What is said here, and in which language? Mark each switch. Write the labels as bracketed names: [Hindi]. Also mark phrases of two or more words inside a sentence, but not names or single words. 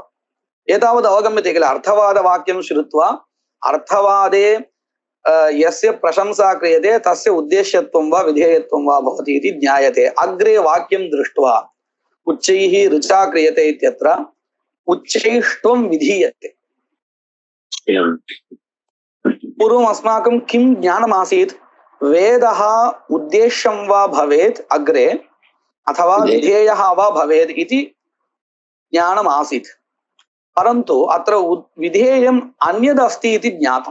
[Tamil] ஏதாவது அவகமியத்தை [Sanskrit] किल अर्थवाद वाक्यं श्रुत्वा अर्थवादे यस्य प्रशंसा क्रियते तस्य उद्देश्यत्वं वा विधेयत्वं वा भवति इति ज्ञायते अग्रे वाक्यं दृष्ट्वा उच्चैः ऋचा क्रियते इत्यत्र उच्चैस्त्वं விதீயते. पूर्वम् अस्माकं किं ज्ञानम् आसीत्, वेदः उद्देश्यं वा भवेत् अग्रे अथवा विधेयः वा भवेत् इति ज्ञानम् आसीत्, परन्तु अत्र विधेयम् अन्यद् अस्ति इति ज्ञातम्.